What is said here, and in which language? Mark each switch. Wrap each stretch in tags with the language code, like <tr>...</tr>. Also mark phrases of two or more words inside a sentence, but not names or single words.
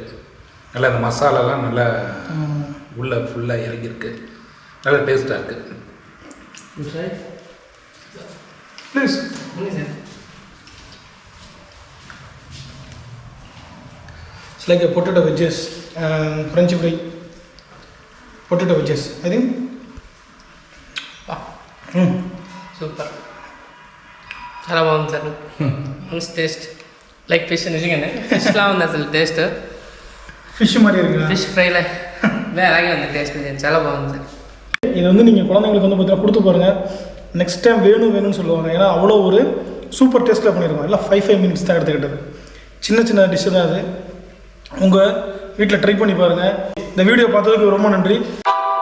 <ta>நல்லா இந்த மசாலாலாம் நல்லா உள்ளே ஃபுல்லாக இறங்கியிருக்கு. நல்லா டேஸ்ட்டாக இருக்குது.</ta> <en>Please it's like potato wedges, French fry, potato wedges. అది</en> <te>సూపర్, చాలా బాగుంది సార్. మంచి టేస్ట్,</te> <en>like fish.</en> <te>నిజంగానే ఫిష్లా ఉంది అసలు టేస్ట్.</te> <ta>ஃபிஷ் மாதிரி இருக்குங்க.</ta> <en>fish fry</en> <te>అలాగే ఉంది టేస్ట్. చాలా బాగుంది సార్.</te> <ta>இது வந்து நீங்கள் குழந்தைங்களுக்கு வந்து பார்த்தீங்கன்னா கொடுத்து பாருங்கள்.</ta> <en>next time</en> <ta>வேணும்னு சொல்லுவாங்க. ஏன்னா அவ்வளோ ஒரு</ta> <en>super taste</en> <ta>பண்ணியிருக்கோம். எல்லாம் 5 minutes தான் எடுத்துக்கிட்டது. சின்ன சின்ன டிஷ்ஷு தான் அது. உங்கள் வீட்டில் ட்ரை பண்ணி பாருங்கள். இந்த வீடியோ பார்த்ததுக்கு ரொம்ப நன்றி.</ta>